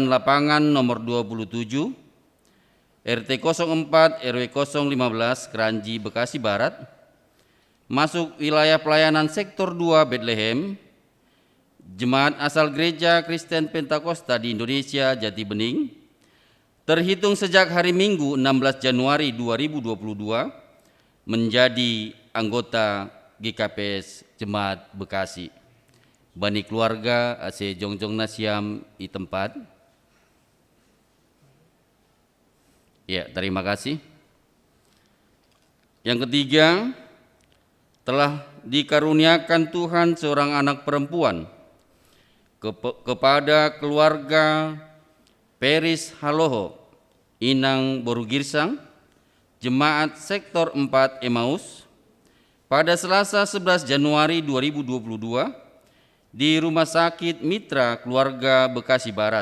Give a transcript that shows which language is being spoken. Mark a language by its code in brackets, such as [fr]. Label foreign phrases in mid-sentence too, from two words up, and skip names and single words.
[id] Lapangan nomor 27, RT 04 RW 015 Keranji Bekasi Barat, masuk wilayah pelayanan sektor 2 Bethlehem, Jemaat asal Gereja Kristen Pentakosta di Indonesia Jati Bening, terhitung sejak hari Minggu 16 Januari 2022 menjadi anggota GKPS Jemaat Bekasi. [bts] Bani keluarga AC Jongjong Nasiam i tempat. [id] Ya, terima kasih. Yang ketiga, telah dikaruniakan Tuhan seorang anak perempuan kepada keluarga Peris Haloho, Inang Borugirsang, Jemaat Sektor 4 Emmaus, pada Selasa 11 Januari 2022 di Rumah Sakit Mitra Keluarga Bekasi Barat.